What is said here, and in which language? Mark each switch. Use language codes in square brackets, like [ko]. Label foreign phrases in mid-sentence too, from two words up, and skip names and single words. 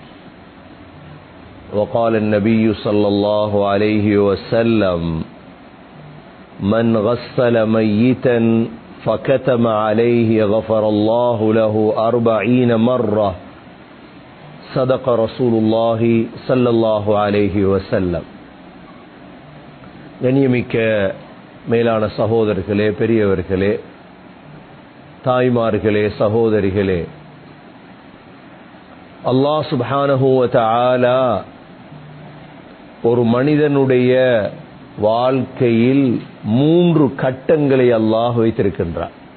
[ar] وقال النبي صلى الله عليه وسلم من غسل ميتا فكتم عليه غفر الله له 40 مرة صدق رسول الله صلى الله عليه وسلم. [ta] கண்ணியமிக்க மேலான சகோதரர்களே, பெரியவர்களே, தாய்மார்களே, சகோதரிகளே, [ar] الله سبحانه وتعالى [ta] ஒரு மனிதனுடைய வாழ்க்கையில் 3 கட்டங்களை அல்லாஹ் வைத்திருக்கின்றார்.